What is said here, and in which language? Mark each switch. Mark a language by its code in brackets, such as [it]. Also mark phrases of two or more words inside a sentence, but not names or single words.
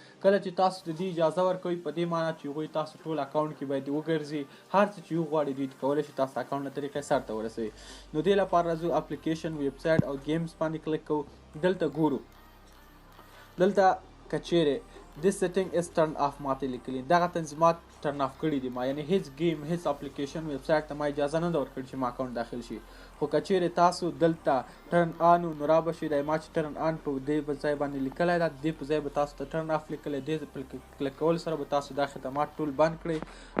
[ps] کله چې تاسو د دې اجازه ورکوئ په دې معنی چې هغوی تاسو ټول اکاونټ کې باید وګرځي، هر څه چې وغواړي دوی کولی شي تاسو اکاونټ له طریقې سرته ورسوي. نو دې لپاره راځو اپلیکیشن ویب سایټ او گیمز باندې کلیک کوو. دلته ګورو، دلته که چیرې [en] this setting is turned off [ps] ماته لیکلي، دغه تنظیمات [en] turn off [ps] کړي دي ما، یعنې هیڅ گیم هیڅ اپلیکیشن ویب سایټ ته ما اجازه نه ده ورکړې چې ما اکاونټ داخل شي. خو که چیرې تاسو دلته [en] turn on [ps] نو را به شي د ما چې [en] turn on [ps] په دې ځای باندې لیکلی ده، دې په ځای به تاسو ته [en] turn off [ps] لیکلی، دې په کلیک کولو سره به تاسو دا خدمات ټول بند کړئ.